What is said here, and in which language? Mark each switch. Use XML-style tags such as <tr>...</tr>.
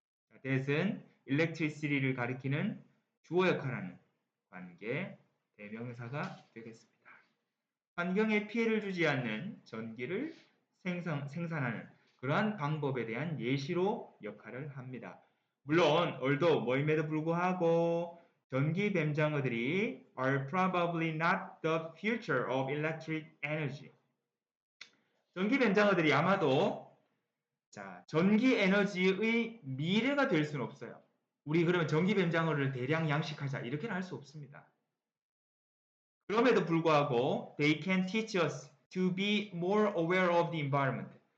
<ko>자, that은 electricity를 가리키는 주어 역할하는 관계 대명사가 되겠습니다. 환경에 피해를 주지 않는 전기를 생산하는 그러한 방법에 대한 예시로 역할을 합니다. 물론</ko> <en>although</en> <ko>뭐임에도 불구하고 전기 뱀장어들이</ko> <en>are probably not the future of electric energy.</en> <ko>전기 뱀장어들이 아마도 자, 전기 에너지의 미래가 될 수는 없어요. 우리 그러면 전기 뱀장어를 대량 양식하자 이렇게는 할 수 없습니다. 그럼에도 불구하고</ko> <en>they can teach us to be more aware of the environment.</en>